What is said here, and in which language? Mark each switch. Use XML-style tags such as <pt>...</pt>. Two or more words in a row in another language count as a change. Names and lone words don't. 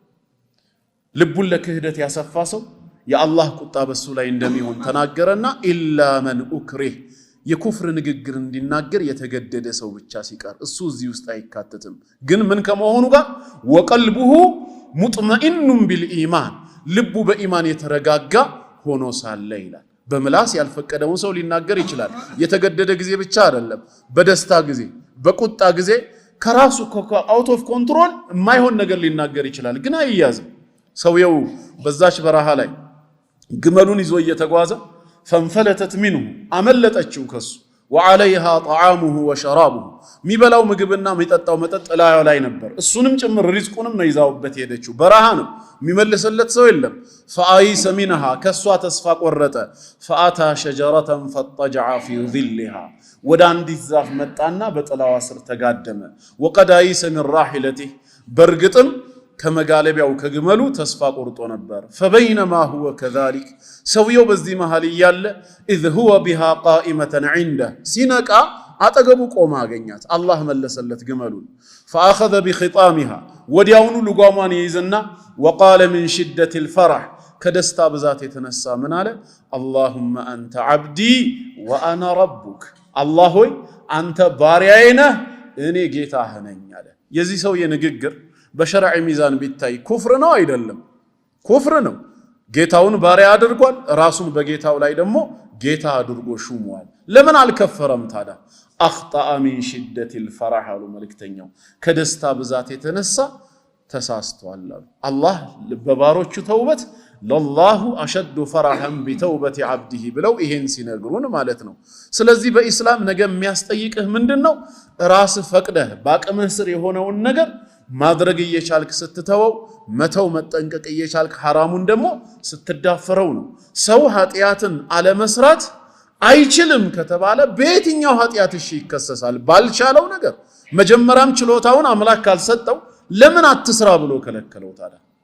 <am>ልቡን ለክህደት ያሰፋ ሰው የአላህ ቁጣ በሱ ላይ እንደሚሆን ተናገረና</am> <ar>إلا من أكره</ar> <am>የኩፍር ንግግር እንዲናገር የተገደደ ሰው ብቻ ሲቀር እሱ እዚህ ውስጥ አይካተትም። ግን ምን ከመሆኑ ጋር</am> <ar>وقلبه مطمئن بالإيمان</ar> <am>ልቡ በኢማን የተረጋጋ ሆኖ ሳለ ይላል። በምላስ ያልፈቀደውን ሰው ሊናገር ይችላል። የተገደደ ጊዜ ብቻ አይደለም፣ በደስታ ጊዜ፣ በቁጣ ጊዜ ከራሱ</am> <en>out of control</en> <am>የማይሆን ነገር ሊናገር ይችላል። ግን አይያዝም። ሰውየው በዛች በረሃ ላይ ግመሉን ይዞ እየተጓዘ</am> <ar>فانفلتت منه</ar> <am>አመለጠችው ከሱ</am> <ar>وعليها طعامه وشرابه</ar> <am>ሚበላው ምግብና ሚጠጣው መጠጥ ላዩ ላይ ነበር እሱንም ጭምር ሪዝቁንም ነው ይዛውበት ሄደችው በረሃ ነው የሚመልስለት ሰው የለም</am> <ar>فآيس منها</ar> <am>ከሷ ተስፋ ቆረጠ</am> <ar>فأتى شجرة فاضطجع في ظلها</ar> <am>ወደ አንዲት ዛፍ መጣና በጥላዋ ስር ተጋደመ</am> <ar>وقد آيس من</ar> <am>راحلته በርግጥም ከመጋለቢያው ከግመሉ ተስፋ ቆርጦ ነበር</am> <ar>فبينما هو كذلك</ar> <am>ሰውየው በዚህ መሃል ይያለ</am> <ar>اذ هو بها قائمة عنده</ar> <am>ሲነቃ አጠገቡ ቆማ አገኛት አላህ መለሰለት ግመሉን</am> <ar>فاخذ بخطامها</ar> <am>ወዲያውኑ ልጓሟን ይይዝና</am> <ar>وقال من شدة الفرح</ar> <am>ከደስታ ብዛት የተነሳ ምን አለ</am> <ar>اللهم انت عبدي وانا ربك</ar> <am>አላህ ሆይ አንተ ባሪያዬ ነህ እኔ ጌታህ ነኝ አለ የዚህ ሰው የንግግር በሸርዕ ሚዛን ቢታይ ኩፍር ነው አይደለም ኩፍር ነው ጌታውን ባሪያ አድርጓል ራሱን በጌታው ላይ ደግሞ ጌታ አድርጎ ሹሟል ለምን አልከፈረም ታዲያ</am> <ar>اخطا من شده الفرح</ar> <am>አሉ መልእክተኛው ከደስታ ብዛት የተነሳ ተሳስቷል አላህ በባሮቹ ተውበት</am> <ar>لله أشد فرحا بتوبة</ar> <am>عبده ብለው ይሄን ሲነግሩን ማለት ነው ስለዚህ በእስላም ነገ የሚያስጠይቅህ ምንድነው ራስ ፈቅደህ ባቅምህ ስር የሆነውን ነገር ማድረግ እየቻልክ ስትተወው መተው መጠንቀቅ እየቻልክ ሐራሙን ደግሞ ስትዳፈረው ነው ሰው ኃጢያትን አለመስራት አይችልም ከተባለ በየትኛው ኃጢያት እሺ ይከሰሳል ባልቻለው ነገር መጀመሪያም ችሎታውን አምላክ ካልሰጠው ለምን አትስራ ብሎ ከለከለው ታዲያ</am>